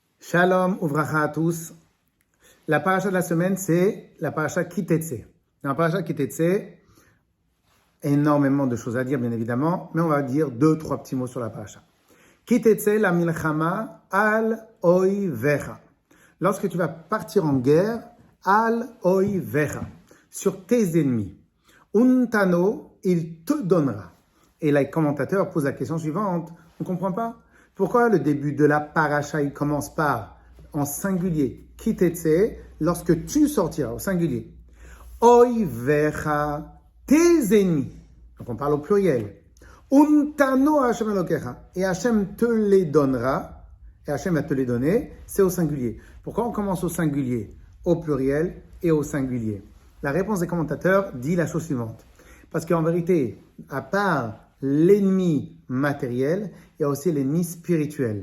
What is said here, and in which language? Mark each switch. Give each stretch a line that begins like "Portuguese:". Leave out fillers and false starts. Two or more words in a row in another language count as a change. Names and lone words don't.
Hebrew: שלום, וברכה
French: à tous. La paracha de la semaine, c'est la paracha Kitetse. Dans la paracha Kitetse, énormément de choses à dire, bien évidemment, mais on va dire 2-3 petits mots sur la paracha.
Hebrew: כי תצא למלחמה על אויביך.
French: Lorsque tu vas partir en guerre,
Hebrew: על אויביך,
French: sur tes ennemis. Untano, il te donnera. Et là, les commentateurs posent la question suivante. On ne comprend pas. Pourquoi le début de la paracha, il commence par, en singulier, kitetse, lorsque tu sortiras, au singulier. Oivecha, tes ennemis. Donc on parle au pluriel.
Hebrew: ונתנו השם אלוקיך.
French: Et Hashem te les donnera. Et Hashem va te les donner. C'est au singulier. Pourquoi on commence au singulier, au pluriel et au singulier? La réponse des commentateurs dit la chose suivante. Parce qu'en vérité, à part l'ennemi matériel, il y a aussi l'ennemi spirituel.